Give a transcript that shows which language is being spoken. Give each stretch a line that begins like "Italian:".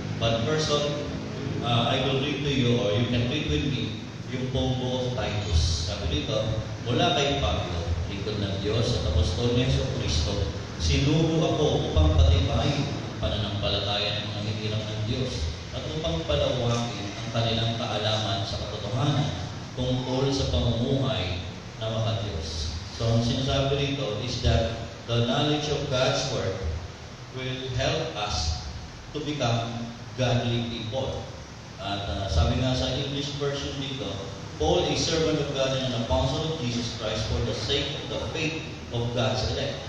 English: But first of I will read to you, or you can read with me,
Filipino: yung pong buo
English: of Titus.
Filipino: Sabi dito, mula kay Pablo, lingkod ng Diyos at apostol ni Jesucristo, sinugo ako upang patibayin pananampalataya ng mga hinirang ng Diyos at upang palawakin ang kanilang kaalaman sa katotohanan tungkol sa pamumuhay na makadiyos.
English: So,
Filipino: ang sinasabi dito
English: is that the knowledge of God's Word will help us to become godly people.
Filipino: At sabi nga sa English version dito,
English: Paul, a servant of God and an apostle of Jesus Christ for the sake of the faith of God's elect.